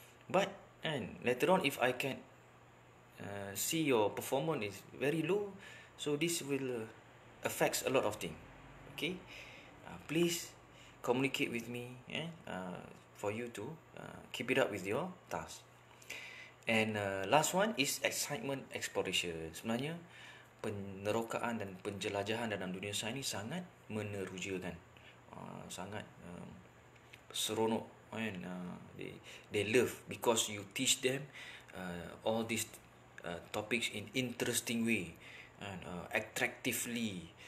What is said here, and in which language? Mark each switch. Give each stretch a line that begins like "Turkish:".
English: But later on if I can see your performance is very low, so this will affects a lot of things. Okay. Please communicate with me for you to keep it up with your task. And last one is excitement exploration.
Malay: Sebenarnya penerokaan dan penjelajahan dalam dunia sains ni sangat menerujakan. Sangat seronok kan.
English: They love because you teach them all these topics in interesting way and attractively.